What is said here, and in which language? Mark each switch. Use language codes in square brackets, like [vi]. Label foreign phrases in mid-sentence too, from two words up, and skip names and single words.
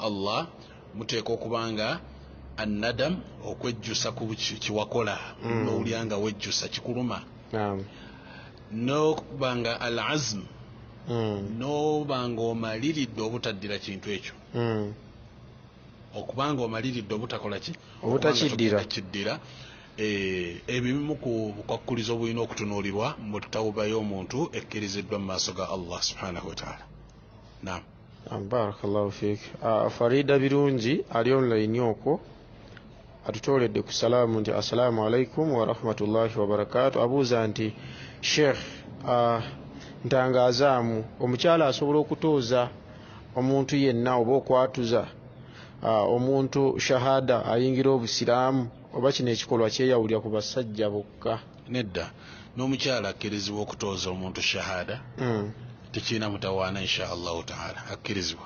[lg] Allah muteeka okubanga annadam okwejjusa ku kiwakola n'olyanga wejjusa kikuluma n'okubanga [ar] العزم [lg] n'obanga omaliridde obutaddira kintu ekyo okubanga omaliridde obutakola ki obutakiddira ebimu ku bukwakkurizo bulina okutunuulirwa mu tawuba y'omuntu ekkiriziddwa mu maaso ga [ar] الله سبحانه وتعالى. [lg] Naam. [ar] بارك الله فيك. [lg] Farida Birungi ali online okwo atutooledde ku salaamu nti [ar] السلام عليكم ورحمة الله وبركاته. [lg] Abuuza nti Sheikh ntangazaamu omukyala asobola okutooza omuntu yenna oba okwatuza omuntu shahada ayingira obusiraamu oba kino ekikolwa kyeyawulira ku basajja bokka? Nedda, n'omukyala akkirizibwa okutooza omuntu shahada tekirina mutawaana [ar] إن شاء الله تعالى [lg] akkirizibwa.